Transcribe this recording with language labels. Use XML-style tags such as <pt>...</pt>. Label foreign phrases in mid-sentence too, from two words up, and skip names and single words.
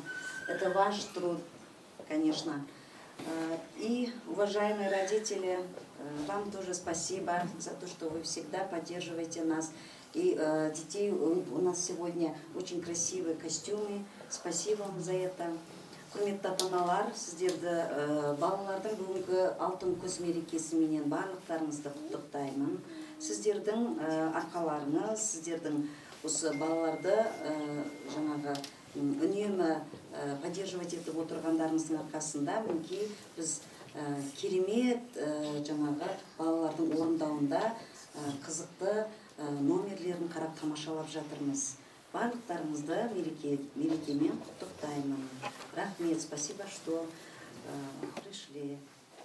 <ru>Это ваш труд, конечно. И, уважаемые родители, Вам тоже спасибо за то, что вы всегда поддерживаете нас. И детей у нас сегодня очень красивые костюмы. Спасибо вам за это.</ru> <kk>Құрметті ата-аналар, сіздерді балалардың бүгінгі алтын көз мерекесіменен барлықтарыңызды құттықтаймын. Сіздердің арқаларыңыз, сіздердің осы балаларды жаңағы үнемі поддерживать етіп отырғандарыңыздың арқасында мінекей біз керемет жаңағы балалардың орындауында қызықты номерлерін қарап тамашалап жатырмыз. Барлықтарыңызды мерекемен құттықтаймын. Рахмет,</kk> <ru>спасибо, что пришли.</ru>